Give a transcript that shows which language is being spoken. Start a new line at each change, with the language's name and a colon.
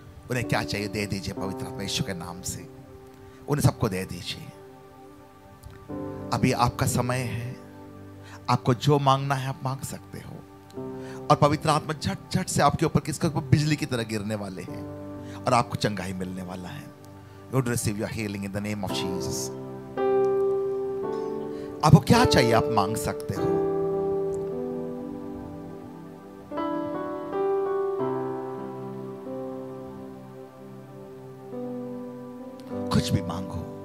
Hindi: उन्हें क्या चाहिए दे दीजिए पवित्र आत्मा यीशु के नाम से, उन्हें सबको दे दीजिए। अभी आपका समय है, आपको जो मांगना है आप मांग सकते हो, और पवित्र आत्मा झट झट से आपके ऊपर किसके ऊपर बिजली की तरह गिरने वाले हैं और आपको चंगाई मिलने वाला है।
English: You would receive your healing in the name of Jesus.
Hindi: आपको क्या चाहिए आप मांग सकते हो। कुछ भी मांगो।